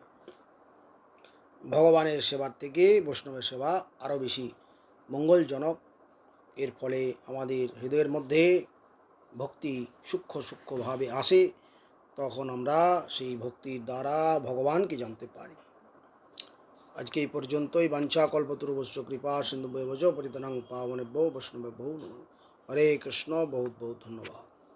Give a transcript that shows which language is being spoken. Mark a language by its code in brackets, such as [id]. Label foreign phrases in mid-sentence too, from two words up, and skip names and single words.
[bn] ভগবানের সেবার থেকে বৈষ্ণবের সেবা আরও বেশি মঙ্গলজনক। এর ফলে আমাদের হৃদয়ের মধ্যে ভক্তি সূক্ষ্মভাবে আসে, তখন আমরা সেই ভক্তির দ্বারা ভগবানকে জানতে পারি। আজকে এই পর্যন্তই। [sa] বাঞ্ছা কল্পতরুভ্যশ্চ কৃপা সিন্ধুভ্যেব চ পতিতানাং পাবনেভ্যো বৈষ্ণবেভ্যো নমঃ। [hi] হরে কৃষ্ণ। बहुत बहुत धन्यवाद।